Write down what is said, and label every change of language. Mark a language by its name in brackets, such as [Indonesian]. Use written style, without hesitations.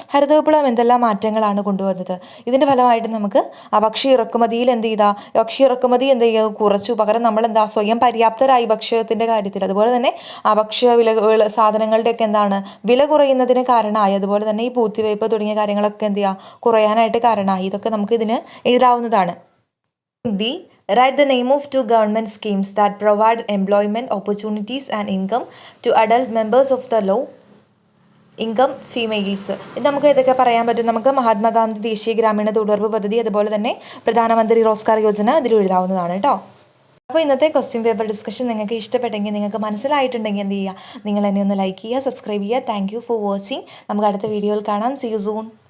[Malayalam] ഹരിത വിപ്ലവം എന്തെല്ലാം മാറ്റങ്ങളാണ് കൊണ്ടുവന്നത്? ഇതിൻ്റെ ഫലമായിട്ട് നമുക്ക് ഭക്ഷ്യ ഇറക്കുമതിയിൽ ഭക്ഷ്യ ഇറക്കുമതി കുറച്ചു. പകരം നമ്മൾ സ്വയം പര്യാപ്തരായി ഭക്ഷ്യത്തിൻ്റെ കാര്യത്തിൽ. അതുപോലെ തന്നെ ഭക്ഷ്യ സാധനങ്ങളുടെയൊക്കെ വില കുറയുന്നതിന് കാരണമായി. അതുപോലെ തന്നെ ഈ പൂത്തിവയ്പ്പ് തുടങ്ങിയ കാര്യങ്ങളൊക്കെ കുറയാനായിട്ട് കാരണമായി. ഇതൊക്കെ നമുക്ക് ഇതിന് എഴുതാവുന്നതാണ്. [English] B write the name of 2 government schemes that provide employment opportunities and income to adult members of the low income females. [Malayalam] ഇത് നമുക്ക് ഏതൊക്കെ പറയാൻ പറ്റും? നമുക്ക് മഹാത്മാഗാന്ധി ദേശീയ ഗ്രാമീണ തൊഴിലുറപ്പ് പദ്ധതി, അതുപോലെ തന്നെ പ്രധാനമന്ത്രി റോസ്ഗാർ യോജന ഇതിൽ എഴുതാവുന്നതാണ് കേട്ടോ. അപ്പോൾ ഇന്നത്തെ ക്വസ്റ്റ്യൻ പേപ്പർ ഡിസ്കഷൻ നിങ്ങൾക്ക് ഇഷ്ടപ്പെട്ടെങ്കിൽ, നിങ്ങൾക്ക് മനസ്സിലായിട്ടുണ്ടെങ്കിൽ എന്ത് ചെയ്യുക? നിങ്ങൾ എന്നെ ഒന്ന് ലൈക്ക് ചെയ്യുക, സബ്സ്ക്രൈബ് ചെയ്യുക. [English] Thank you for watching. [Malayalam] നമുക്ക് അടുത്ത വീഡിയോയിൽ കാണാം. [English] See you soon.